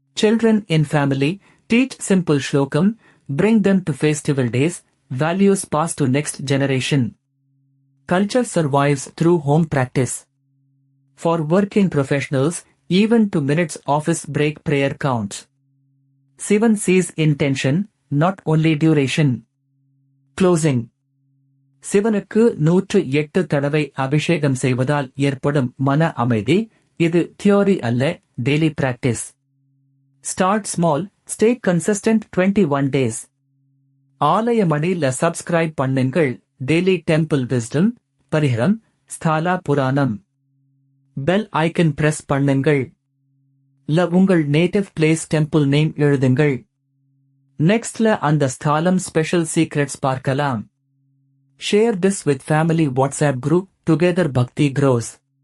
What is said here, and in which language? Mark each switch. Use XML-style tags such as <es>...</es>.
<en>Children in family, teach simple shlokam, bring them to festival days, values pass to next generation. Culture survives through home practice. For working professionals, even 2 minutes office break prayer counts. Sivan sees intention, not only duration. Closing.</en> <ta>சிவனுக்கு 108 தடவை அபிஷேகம் செய்வதால் ஏற்படும் மன அமைதி. இது</ta> <en>Theory அல்ல, daily practice. Start small, stay consistent 21 days.</en> <ta>ஆலய மணில சப்ஸ்கிரைப் பண்ணுங்கள். டெய்லி டெம்பிள் விஸ்டம், பரிஹரம், ஸ்தாலா புராணம்.</ta> <en>bell icon press</en> <ta>பண்ணுங்கள். உங்கள்</ta> <en>Native place temple name எழுதுங்கள்.</en> <ta>நெக்ஸ்ட்ல அந்த ஸ்தாலம் ஸ்பெஷல் சீக்ரெட்ஸ் பார்க்கலாம்.</ta> <en>Share this with family WhatsApp group, together bhakti grows.</en>